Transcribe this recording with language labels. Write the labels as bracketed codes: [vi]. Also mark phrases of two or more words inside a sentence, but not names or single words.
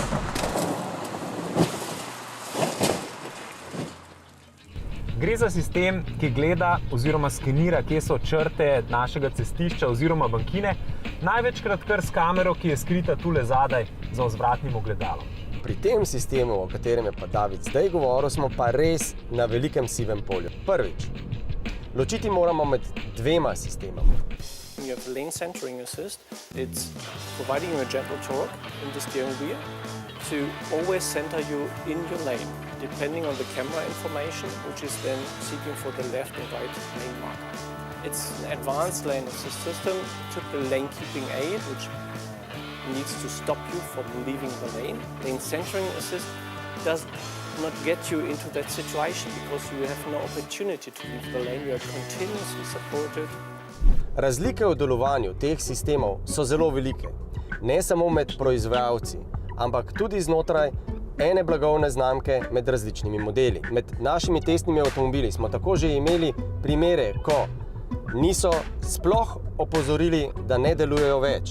[sl] Gre za sistem, ki gleda oziroma skenira, kje so črte našega cestišča oziroma bankine, največkrat kar s kamero, ki je skrita tule zadaj za vzvratnim ogledalom. Pri tem sistemu, o katerem je pa David zdaj govoril, smo pa res na velikem sivem polju. Prvič, ločiti moramo med dvema sistemama. [en] You have lane centering assist. It's providing you a gentle torque in the steering wheel to always center you in your lane, depending on the camera information, which is then seeking for the left and right lane marker. It's an advanced lane assist system, typical lane keeping aid, which needs to stop you from leaving the lane. Lane centering assist does not get you into that situation because you have no opportunity to leave the lane. You are continuously supported. [sl] Razlike v delovanju teh sistemov so zelo velike, ne samo med proizvajalci, ampak tudi znotraj ene blagovne znamke med različnimi modeli. Med našimi testnimi avtomobili smo tako že imeli primere, ko niso sploh opozorili, da ne delujejo več.